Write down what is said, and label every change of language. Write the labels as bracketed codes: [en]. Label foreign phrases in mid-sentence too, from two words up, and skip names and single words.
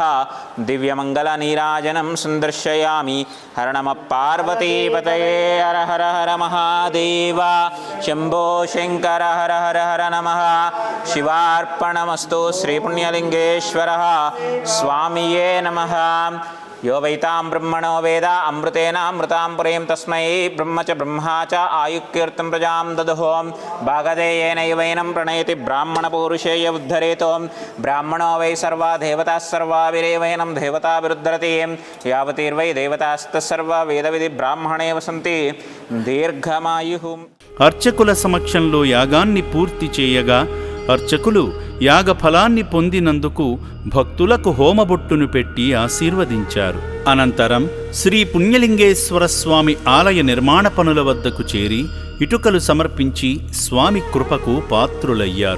[sa] దివ్యమంగళ నీరాజనం సందర్శయామి. హర నమ పార్వతీపతయే. హర హర హర మహాదేవ. శంభో శంకర హర హర హర నమః. శివార్పణమస్తు. శ్రీపుణ్యలింగేశ్వర స్వామియే నమః. यो वैतां ब्रह्मणो वेद अमृतेनामृतां पुरीं तस्मै ब्रह्म च ब्रह्मा च आयुक्कीर्तिं प्रजां ददुः. भागधेयेनैवैनं प्रणयति ब्राह्मणपूरुषेय उद्धरेतो. ब्राह्मणो वै सर्वा देवताः सर्वाविरेवैनं देवताभिरुद्धरति. यावतीर्वै देवतास्तस्सर्वा वेदविधि ब्राह्मणे वसन्ति దీర్ఘమాయుః. [te] అర్చకుల సమక్షంలో యాగాన్ని పూర్తి చేయగా అర్చకులు యాగఫలాన్ని పొందినందుకు భక్తులకు హోమబొట్టును పెట్టి ఆశీర్వదించారు. అనంతరం శ్రీ పుణ్యలింగేశ్వర స్వామి ఆలయ నిర్మాణ పనుల వద్దకు చేరి ఇటుకలు సమర్పించి స్వామి కృపకు పాత్రులయ్యారు.